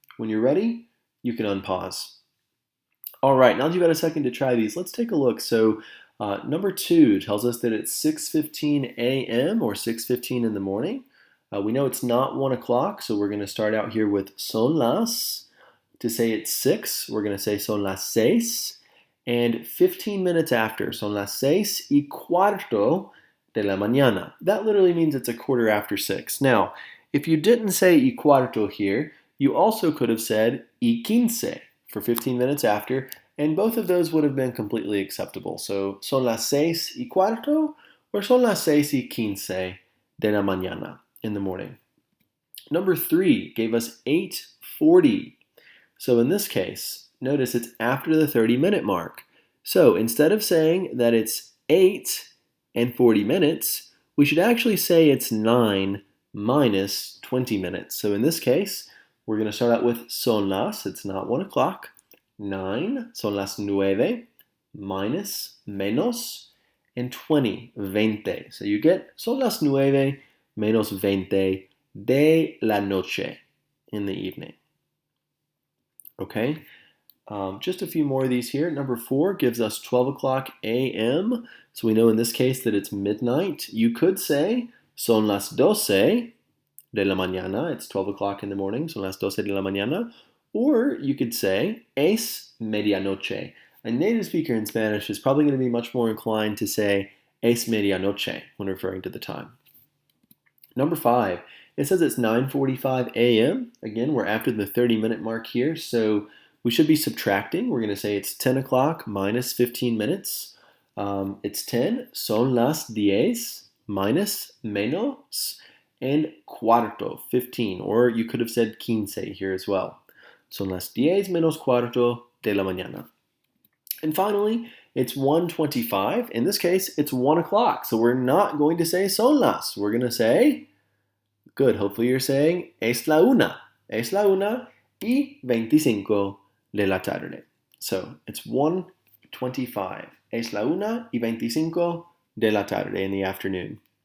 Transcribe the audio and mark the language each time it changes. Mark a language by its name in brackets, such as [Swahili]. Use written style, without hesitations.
[English] When you're ready, you can unpause. All right, now that you've had a second to try these, let's take a look. So number 2 tells us that it's 6:15 a.m. or 6:15 in the morning. We know it's not 1 o'clock, so we're going to start out here with [Spanish] son las. [English] To say it's 6, we're going to say [Spanish] son las 6. [English] And 15 minutes after, [Spanish] son las 6:15 de la mañana. [English] That literally means it's a quarter after 6. Now, if you didn't say [Spanish] y cuarto [English] here, you also could have said y15 for 15 minutes after, and both of those would have been completely acceptable. [Spanish] So, son las 6:15 or son las 6:15 de la mañana [English] in the morning. Number 3 gave us 8:40. So in this case, notice it's after the 30-minute mark. So instead of saying that it's 8 and 40 minutes, we should actually say it's 9 minus 20 minutes. So in this case, we're going to start out with son las, it's not 1 o'clock, 9, [Spanish] son las 9, [English] minus, menos, and 20, 20. So you get [Spanish] son las 9 menos 20 de la noche, [English] in the evening. Okay, just a few more of these here. Number 4 gives us 12 o'clock a.m. So we know in this case that it's midnight. You could say [Spanish] son las 12 de la mañana. [English] It's 12 o'clock in the morning, [Spanish] son las 12 de la mañana. [English] Or you could say [Spanish] es medianoche. [English] A native speaker in Spanish is probably going to be much more inclined to say [Spanish] es medianoche [English] when referring to the time. Number 5, it says it's 9:45 a.m. Again, we're after the 30-minute mark here, so we should be subtracting. We're going to say it's 10 o'clock minus 15 minutes. It's 10, [Spanish] son las 10, [English] minus, menos, and cuarto, 15. Or you could have said 15 here as well. [Spanish] Son las 10 menos cuarto de la mañana. [English] And finally, it's 1:25. In this case, it's 1 o'clock. So we're not going to say [Spanish] son las. [English] We're going to say, good, hopefully you're saying, [Spanish] es la 1:25 de la tarde. [English] So it's 1:25. [Spanish] Es la 1:25 de la tarde, [English] in the afternoon.